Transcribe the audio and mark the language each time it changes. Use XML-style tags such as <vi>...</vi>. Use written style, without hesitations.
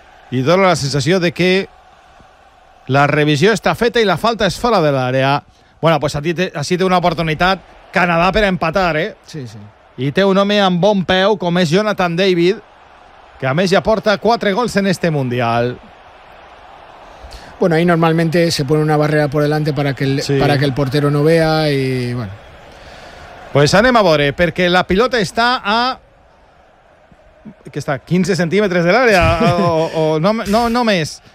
<ca>I dona la sensació de que la revisió està feta i la falta és fora de l'àrea. Bueno, pues així té una oportunitat Canadà per empatar, eh? Sí, sí. I té un home amb bon peu, com és Jonathan David, que a més ja porta 4 gols en este Mundial.</ca> <es>Bueno, ahí normalmente se pone una barrera por delante para que el portero no vea y bueno.</es> <ca>Pues anem a veure, perquè la pilota està a... Que està a 15 centímetres de l'àrea, o no més...</ca>